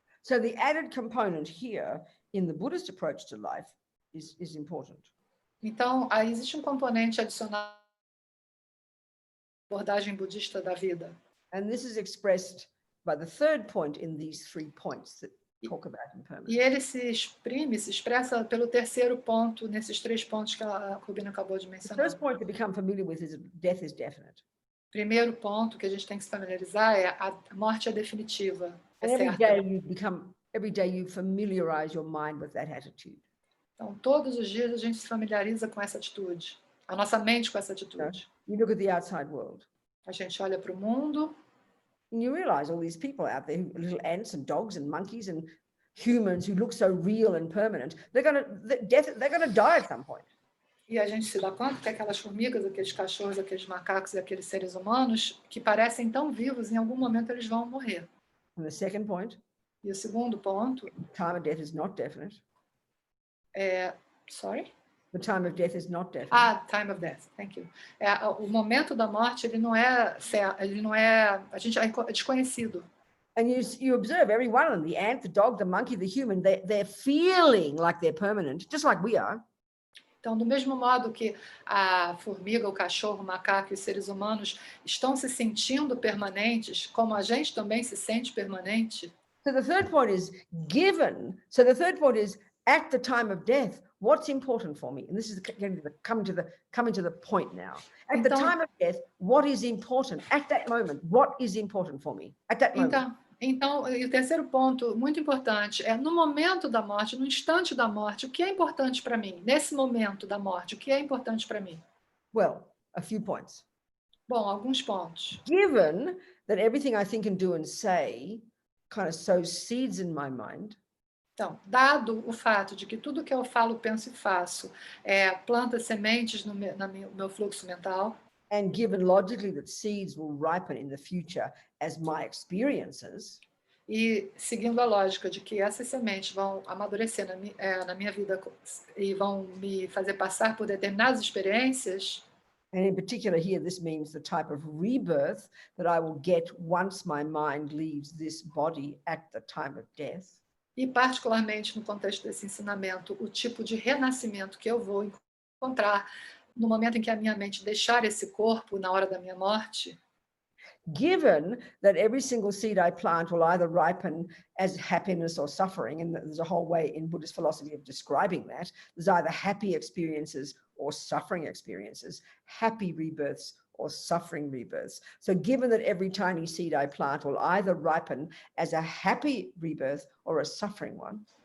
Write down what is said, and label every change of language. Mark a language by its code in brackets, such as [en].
[en] So the added component here in the Buddhist approach to life is important. [pt] Então, aí existe um componente adicional na abordagem budista da vida. [en] And this is expressed by the third point in these 3 points that talk about impermanence. [pt] E ele se expressa pelo terceiro ponto, nesses 3 pontos que a Robina acabou de [en] The [pt] mencionar. [en] first point to become familiar with is death is definite. [pt] Primeiro ponto que a gente tem que se familiarizar é a morte é definitiva, é [en] And [pt] certa. [en] every day you familiarize your mind with that attitude. [pt] Então, todos os dias a gente se familiariza com essa atitude, a nossa mente com essa atitude. [en] You look at the outside world. [pt] A gente olha para o mundo [en] and you realize all these people out there, little ants and dogs and monkeys and humans who look so real and permanent, they're going to die at some point. [pt] e a gente se dá conta que aquelas formigas, aqueles cachorros, aqueles macacos e aqueles seres humanos que parecem tão vivos, em algum momento eles vão morrer. [en] And the second point, [pt] E o segundo ponto [en] time of death is not definite. é... Sorry? The time of death is not definite. Ah, time of death, thank you. [pt] O momento da morte, ele não é, a gente é desconhecido. [en] And you observe every one of them, the ant, the dog, the monkey, the human, they're feeling like they're permanent, just like we are. [pt] Então, do mesmo modo que a formiga, o cachorro, o macaco e os seres humanos estão se sentindo permanentes, como a gente também se sente permanente. [en] So the third point is at the time of death, what's important for me? And this is coming to the point now. At the time of death, what is important? At that moment, what is important for me? At that moment. [pt] Então, e o terceiro ponto, muito importante, é no momento da morte, no instante da morte, o que é importante para mim? Nesse momento da morte, o que é importante para mim? [en] Well, a few points. [pt] Bom, alguns pontos. [en] Given that everything I think and do and say kind of sows seeds in my mind. [pt] Então, dado o fato de que tudo que eu falo, penso e faço planta sementes no meu fluxo mental. [en] And given logically that seeds will ripen in the future as my experiences. [pt] E seguindo a lógica de que essas sementes vão amadurecer na minha vida e vão me fazer passar por determinadas experiências. [en] And in particular here, this means the type of rebirth that I will get once my mind leaves this body at the time of death. [pt] E particularmente no contexto desse ensinamento, o tipo de renascimento que eu vou encontrar no momento em que a minha mente deixar esse corpo na hora da minha morte. [en] Given that every single seed I plant will either ripen as happiness or suffering, and there's a whole way in Buddhist philosophy of describing that, there's either happy experiences or suffering experiences, happy rebirths or suffering rebirths. So given that every tiny seed I plant will either ripen as a happy rebirth or a suffering one.